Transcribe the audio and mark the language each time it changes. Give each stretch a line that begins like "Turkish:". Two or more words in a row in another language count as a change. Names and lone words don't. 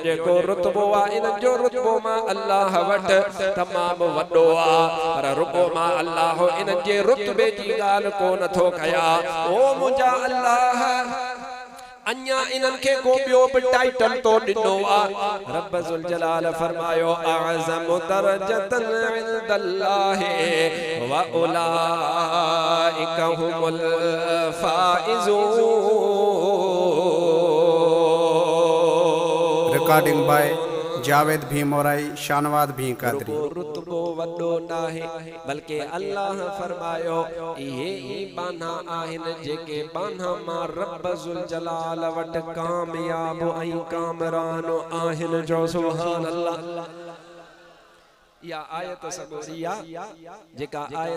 Sindhi: जेको रुतबो इन्हनि जो रुतबो मां अल्लाह वटि तमामु वॾो पर रुगो मां अल्लाह इन्हनि जे रुतबे जी ॻाल्हि कोन थो कया ओ मुंहिंजा अल्लाह अन्या इन्हनि खे को ॿियो बि टाइटल तो ॾिनो रब
Arabic: ذو الجلال
Sindhi: फरमायो
Arabic: أعظم درجة عند الله وأولئك هم الفائزون.
English: Recording by जावेद भी मोराई शानवाद भी कादरी
Sindhi: रुतबो वड्डो नाहे बल्कि अल्लाह फरमायो ये बाना आहिन जेके बाना मां रब
Arabic: ذو الجلال
Sindhi: वट कामयाब ऐं कामरान आहिन जो
Arabic: سبحان الله
Sindhi: या आयत सगोरिया जेका आयत